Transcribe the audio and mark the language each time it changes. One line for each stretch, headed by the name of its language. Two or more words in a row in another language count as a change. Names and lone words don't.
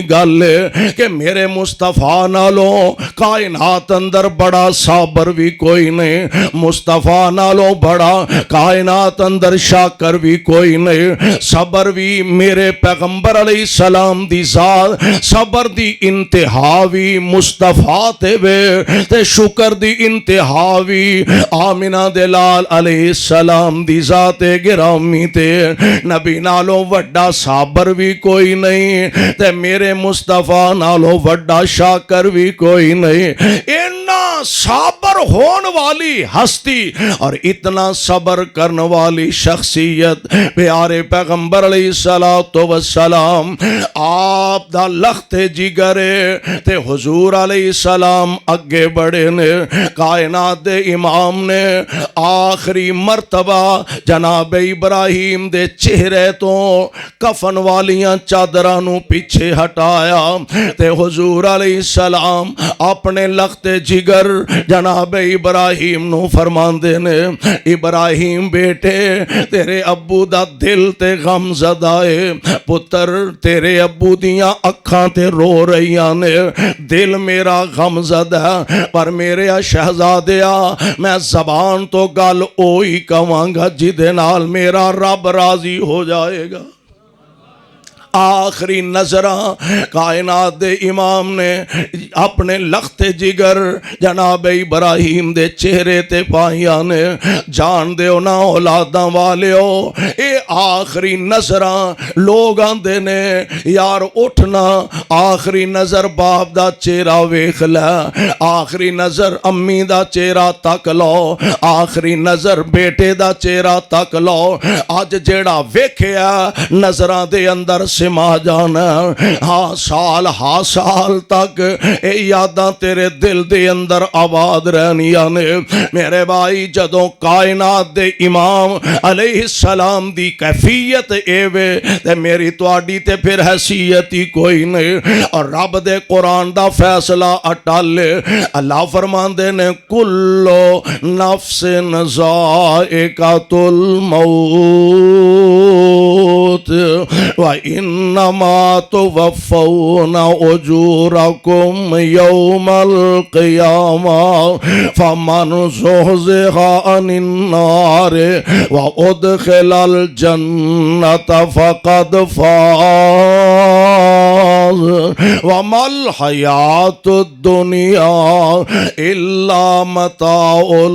Punjabi: گل ہے کہ میرے مصطفیٰ نالوں کائنات اندر بڑا صابر بھی کوئی نہیں مصطفیٰ نالوں بڑا کائنات اندر شاکر بھی کوئی نہیں صبر بھی میرے پیغمبر
Arabic: علیہ السلام
Punjabi: دی ذات صبر دی انتہا بھی مصطفیٰ تے وے تے شکر دی انتہا بھی آمنہ دلال
Arabic: علیہ السلام
Punjabi: دی ذات گرامی تے نبی نالوں وڈا صابر بھی کوئی نہیں تے میرے مصطفیٰ نالوں وڈا شاکر بھی کوئی نہیں اتنا صابر ہون والی ہستی اور اتنا صبر کرنے والی شخصیت پیارے پیغمبر
Arabic: علیہ السلام
Punjabi: آپ دا لخت جگرے تے حضور
Arabic: علیہ السلام
Punjabi: اگے بڑے نے کائنات دے امام نے آخری مرتبہ جناب ابراہیم دے چہرے تو کفن والیاں چادرانوں پیچھے ہٹایا تے حضور
Arabic: علیہ السلام
Punjabi: اپنے لخت جگر جناب ابراہیم نو فرماندے نے ابراہیم بیٹے تیرے ابو دا دل تے غم زدائے پتر تیرے ابو دیاں اکھاں تے رو رہیاں نے دل میرا غم زدہ پر میرے شہزادیا میں زبان تو گل اوہی کہواں گا جدے نال میرا رب راضی ہو جائے گا آخری نظرہ کائنات دے امام نے اپنے لخت جگر جناب ابراہیم دے چہرے تے پائیاں نے جان دے نا اولاداں والے ہو اے آخری نظرہ لوگ آندے نے یار اٹھنا آخری نظر باپ دا چہرہ ویکھ لے آخری نظر امی دا چہرہ تک لو آخری نظر بیٹے دا چہرہ تک لو آج جیڑا ویکھیا نظرہ دے اندر سما جانا ہاں سال تک اے یاداں تیرے دل دے اندر آباد رہنیاں نے میرے بھائی جدوں کائنات دے امام
Arabic: علیہ السلام
Punjabi: دی کیفیت اے وے تے میری تواڈی تے پھر حیثیت ہی کوئی نہیں اور رب دے قرآن دا فیصلہ اٹل اللہ فرماندے نے
Arabic: کلو نفس ذائقۃ الموت وَإِنَّمَا تُوَفَّوْنَ أُجُورَكُمْ يَوْمَ الْقِيَامَةِ فَمَنْ زُحْزِحَ عَنِ النَّارِ وَأُدْخِلَ الْجَنَّةَ فَقَدْ فَازَ وَمَا الْحَيَاةُ الدُّنْيَا إِلَّا مَتَاعُ